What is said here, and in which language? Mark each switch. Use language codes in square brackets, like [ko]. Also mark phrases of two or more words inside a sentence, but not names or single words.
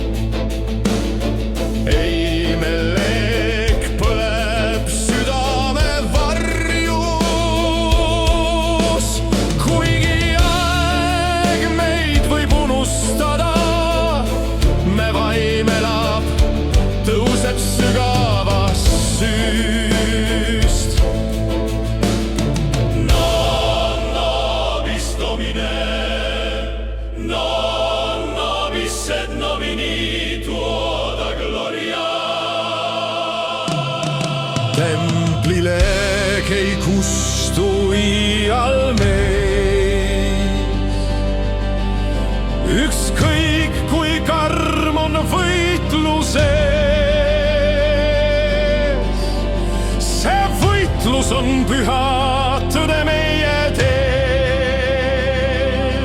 [et] Ei, melek põleb südame varjus. Kuigi aeg meid võib unustada, me vaim elab, tõuseb sügavast süüst. [la] Non nobis Domine, non nobis et nomini tuo da gloria. [et] Templileek ei kustu iial meis. Ükskõik kui karm on võitluses, see võitlus on püha, tõde meie teel.